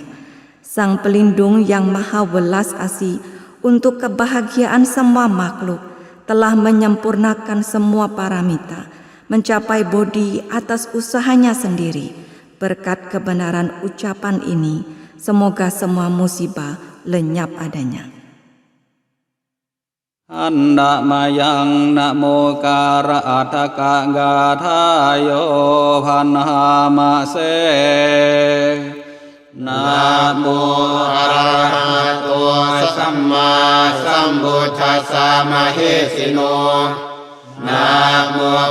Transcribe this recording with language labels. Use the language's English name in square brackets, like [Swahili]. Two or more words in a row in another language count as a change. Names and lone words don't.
[Indonesian] Sang pelindung yang maha welas asih untuk kebahagiaan semua makhluk telah menyempurnakan semua paramita, mencapai bodhi atas usahanya sendiri. Berkat kebenaran ucapan ini, semoga semua musibah lenyap adanya. [Pali] Andamayang Namo Karataka Gathayo Banamase Namo Arahato Samma Sambuddhassa Mahesino Namo